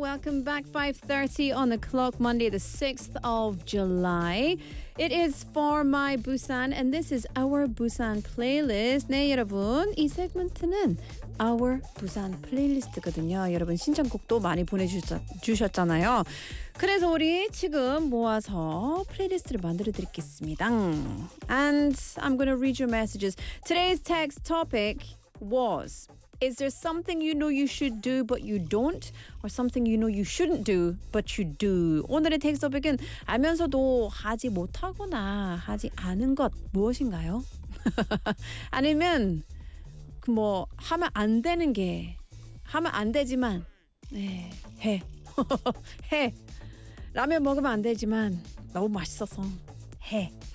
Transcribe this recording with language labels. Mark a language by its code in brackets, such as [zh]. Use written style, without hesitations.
[en] Welcome back, 5:30 on the clock, Monday, the 6th of July. It is For My Busan, and this is Our Busan Playlist. [ko] 네, 여러분, 이 세그먼트는 Our Busan Playlist거든요. 여러분, 신청곡도 많이 보내주셨잖아요. 그래서 우리 지금 모아서 플레이리스트를 만들어드리겠습니다. [en] And I'm going to read your messages. Today's text topic was... Is there something you know you should do but you don't? Or something you know you shouldn't do but you do? [ko] 오늘의 텍스트 토픽은 알면서도 하지 못하거나 하지 않은 것 무엇인가요? 아니면 뭐 하면 안 되는 게 하면 안 되지만 네, 해. 해. 라면 먹으면 안 되지만 너무 맛있어서 해.